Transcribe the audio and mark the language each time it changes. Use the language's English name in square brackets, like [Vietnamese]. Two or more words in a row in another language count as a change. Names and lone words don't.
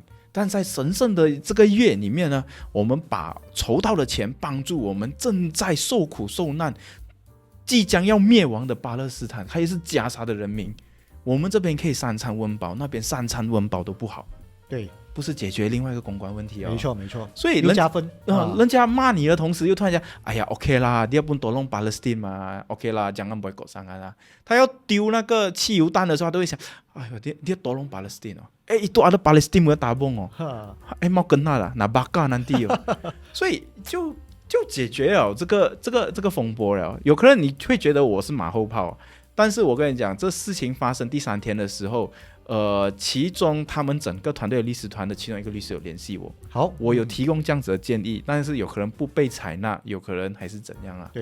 [Chinese] 但在神圣的这个月里面呢，我们把筹到的钱帮助我们正在受苦受难、即将要灭亡的巴勒斯坦，还是加沙的人民。我们这边可以3餐温饱，那边3餐温饱都不好。对，不是解决另外一个公关问题没错没错。所以加分人家骂你的同时，又突然间，哎呀 ，OK 啦， [Malay] dia pun tolong Palestine [Chinese] 嘛 ，OK 啦， [Malay] jangan boycott sangat [Chinese] 啦。他要丢那个汽油弹的时候，他都会想，哎呦 ， [Malay] dia tolong Palestine [Chinese] 哦， [Malay] itu ada Palestine yang tabung [Chinese] 哦， [Malay] mau kena lah， [Chinese] 拿 [Malay] bakar nanti [Chinese] 哦，所以就解决了这个风波了。有可能你会觉得我是马后炮，但是我跟你讲，这事情发生第3天的时候。其中他们整个团队的律师团的其中一个律师有联系我，好，我有提供这样子的建议，但是有可能不被采纳，有可能还是怎样啊？